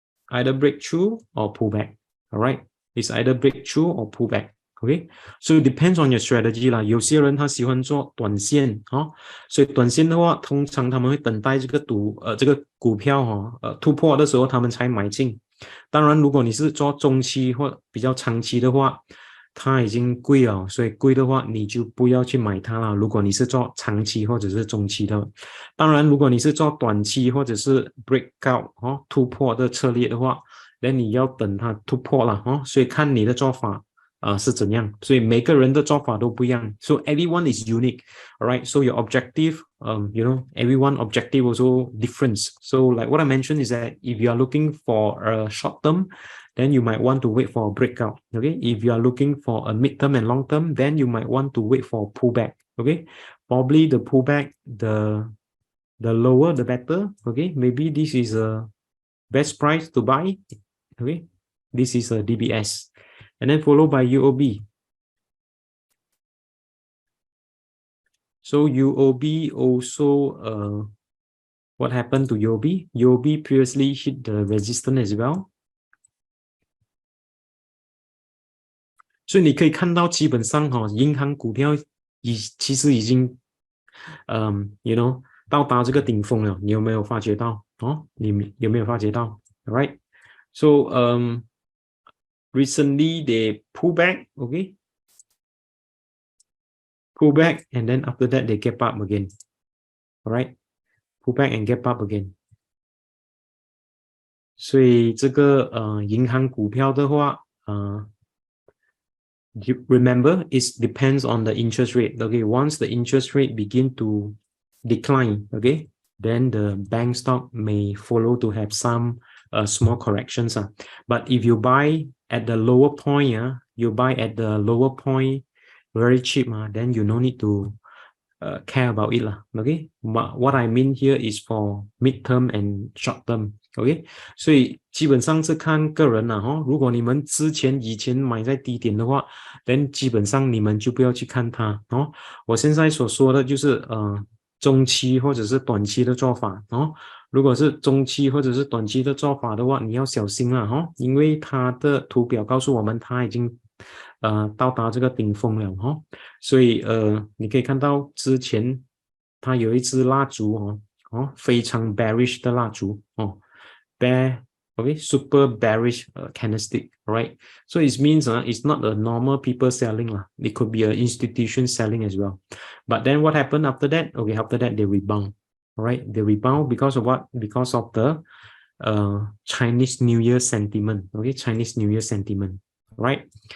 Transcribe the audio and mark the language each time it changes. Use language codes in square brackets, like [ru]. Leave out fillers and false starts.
[en] Either break through or pull back. All right. It's either break through or pull back. Okay. So it depends on your strategy 啦。 [zh] 有些人他喜欢做短线所以短线的话，通常他们会等待这个股票突破的时候，他们才买进。当然，如果你是做中期或比较长期的话，它已经贵了，所以贵的话你就不要去买它了。如果你是做长期或者是中期的，当然如果你是做短期或者是 breakout 突破的策略的话，那你要等它突破了所以看你的做法是怎样，所以每个人的做法都不一样。 [en] So everyone is unique, alright? So your objective, you know, everyone objective also different. So like what I mentioned is that if you are looking for a short term, then you might want to wait for a breakout. Okay, if you are looking for a mid-term and long-term, then you might want to wait for a pullback. Okay, probably the pullback, the lower the better. Okay, maybe this is a best price to buy. Okay, this is a DBS, and then followed by UOB. So UOB also, what happened to UOB? UOB previously hit the resistance as well. [zh] 所以你可以看到，基本上银行股票其实已经 [en] you know [zh] 到达这个顶峰了。你有没有发觉到你有没有发觉到 ？ [en] Alright, so recently they pull back, okay? Pull back and then after that they kept up again. Alright, pull back and gap up again。 [zh] 所以这个银行股票的话 [en] you remember it depends on the interest rate. Okay, once the interest rate begin to decline, okay, then the bank stock may follow to have some small corrections. But if you buy at the lower point, you buy at the lower point very cheap, then you no need to care about it. Okay, but what I mean here is for mid-term and short-term. [zh] OK， 所以基本上是看个人啦哈。如果你们以前买在低点的话， then 基本上你们就不要去看它哦。我现在所说的就是中期或者是短期的做法哦。如果是中期或者是短期的做法的话，你要小心啦哈，因为它的图表告诉我们它已经到达这个顶峰了哈。所以你可以看到之前它有一支蜡烛非常 bearish 的蜡烛bear, [en] okay, super bearish candlestick, right? So it means it's not a normal people selling it could be an institution selling as well. But then what happened after that? Okay, after that they rebound, right? They rebound because of what? Because of the Chinese New Year sentiment, okay, Chinese New Year sentiment, right?